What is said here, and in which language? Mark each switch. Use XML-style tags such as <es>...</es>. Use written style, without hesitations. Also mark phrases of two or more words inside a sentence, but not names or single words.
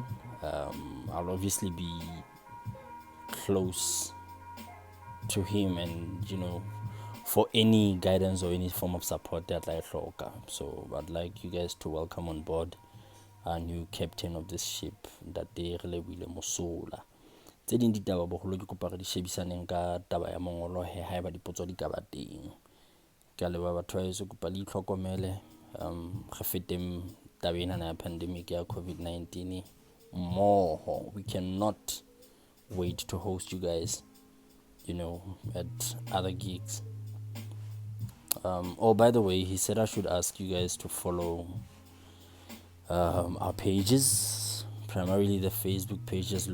<en>I'll obviously be close to him, and for any guidance or any form of support that I hloka. So I'd like you guys to welcome on board a new captain of this ship, that they Relebile Mosola.</en> <st>Tse ding ditaba bogolo ke kopa re di shebisaneng ka taba ya mongolo he haeba dipotso di ka ba teng. Ke a leba batho ba eso kopa le itlhokomele ge feteng taba ena ya pandemic ya COVID-19 more.</st> <en>We cannot wait to host you guys at other gigs. By the way, he said I should ask you guys to follow our pages, primarily the Facebook pages.</en>